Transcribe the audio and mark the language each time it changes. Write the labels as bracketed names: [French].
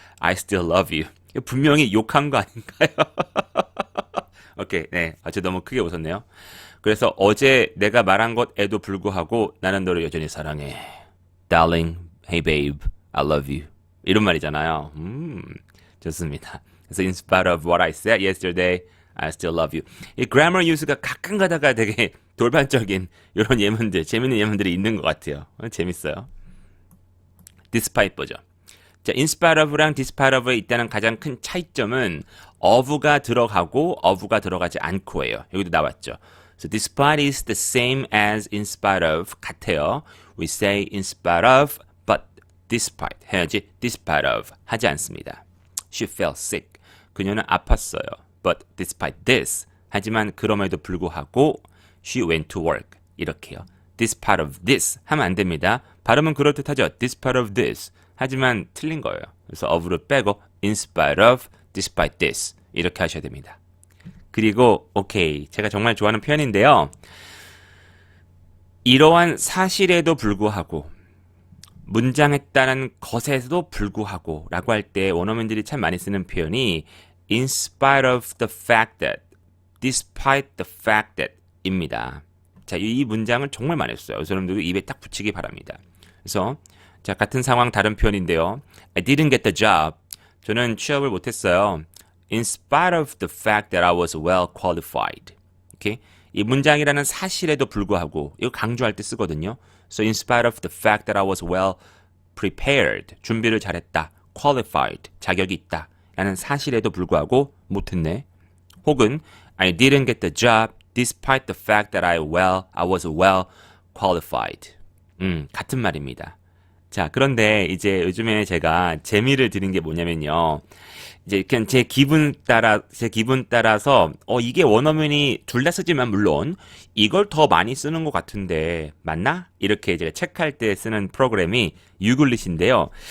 [English] I still love you. [Korean] 분명히 욕한 거 아닌가요? 오케이, 네, 저 너무 크게 웃었네요. 그래서 어제 내가 말한 것에도 불구하고 나는 너를 여전히 사랑해. [English] Darling, hey babe, I love you. [Korean] 이런 말이잖아요. 좋습니다. [English] 그래서 in spite of what I said yesterday, I still love you. [Korean] 이 grammar use가 가끔 가다가 되게 돌발적인 이런 예문들, 재밌는 예문들이 있는 것 같아요. 재밌어요. despite 보죠. 자, in spite of랑 despite of에 있다는 가장 큰 차이점은 of가 들어가고 of가 들어가지 않고예요. 여기도 나왔죠. [English] So despite is the same as in spite of [Korean] 같아요. [English] We say in spite of, but despite [Korean] 해야지 [English] despite of [Korean] 하지 않습니다. [English] She felt sick. [Korean] 그녀는 아팠어요. [English] But despite this [Korean] 하지만 그럼에도 불구하고 [English] she went to work. [Korean] 이렇게요. despite of this 하면 안 됩니다. 발음은 그럴듯하죠. despite of this 하지만 틀린 거예요. 그래서 of를 빼고 in spite of, despite this 이렇게 하셔야 됩니다. 그리고 오케이, 제가 정말 좋아하는 표현인데요. 이러한 사실에도 불구하고 문장에 따른 것에도 불구하고 라고 할 때 원어민들이 참 많이 쓰는 표현이 [English] in spite of the fact that, [Korean] despite the fact that 입니다. 자, 이 문장을 정말 많이 써요. 여러분들도 입에 딱 붙이기 바랍니다. 그래서 자, 같은 상황 다른 표현인데요. [English] I didn't get the job. [Korean] 저는 취업을 못했어요. [English] In spite of the fact that I was well qualified. [Korean] 오케이? 이 문장이라는 사실에도 불구하고 이거 강조할 때 쓰거든요. [English] So in spite of the fact that I was well prepared. [Korean] 준비를 잘했다. qualified. 자격이 있다. 라는 사실에도 불구하고 못했네. [English] 혹은 I didn't get the job despite the fact that I was well qualified. [Korean] 같은 말입니다. 자, 그런데 이제 요즘에 제가 재미를 드는 게 뭐냐면요. 이제 그냥 제 기분 따라서 이게 원어민이 둘 다 쓰지만 물론 이걸 더 많이 쓰는 것 같은데 맞나? 이렇게 제가 체크할 때 쓰는 프로그램이 유글릿인데요.